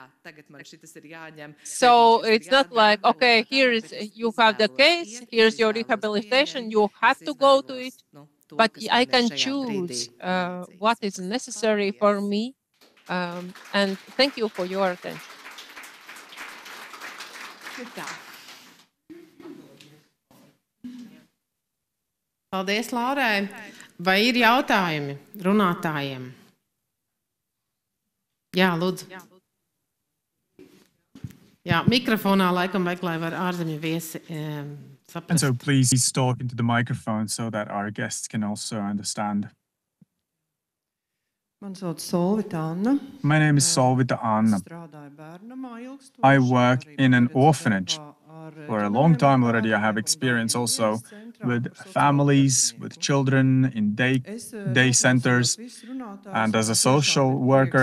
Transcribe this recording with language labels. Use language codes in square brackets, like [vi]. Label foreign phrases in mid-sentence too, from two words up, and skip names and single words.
[en] So it's not like, okay, here is, you have the case, here's your rehabilitation, you have to go to it, but I can choose what is necessary for me. And thank you for your attention. [lv] Paldies, Laurai. Vai ir jautājumi runātājiem? Jā, lūdzu. Jā, mikrofonā laikam vajag, lai var ārzemju viesi saprast. [en] And so please talk into the microphone so that our guests can also understand. My name is Solvita Anna. I work in an orphanage. For a long time already, I have experience also with families, with children in day centers, and as a social worker.